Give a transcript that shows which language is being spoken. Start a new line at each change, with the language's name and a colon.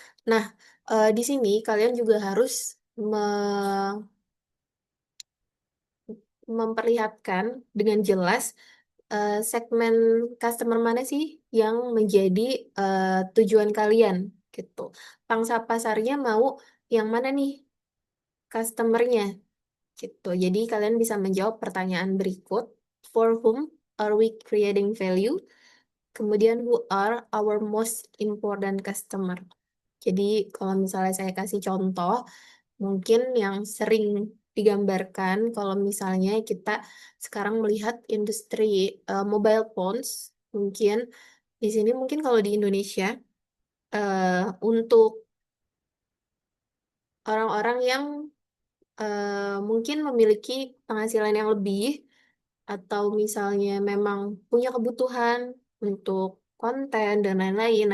Indonesian: Nah, di sini kalian juga harus me- memperlihatkan dengan jelas segmen customer mana sih yang menjadi tujuan kalian gitu. Pangsa pasarnya mau yang mana nih customernya gitu. Jadi kalian bisa menjawab pertanyaan berikut.
English: For whom are we creating value?
Indonesian: Kemudian
English: who are our most important customer?
Indonesian: Jadi kalau misalnya saya kasih contoh, mungkin yang sering digambarkan kalau misalnya kita sekarang melihat industri mobile phones, mungkin di sini mungkin kalau di Indonesia untuk orang-orang yang mungkin memiliki penghasilan yang lebih atau misalnya memang punya kebutuhan untuk konten dan lain-lain.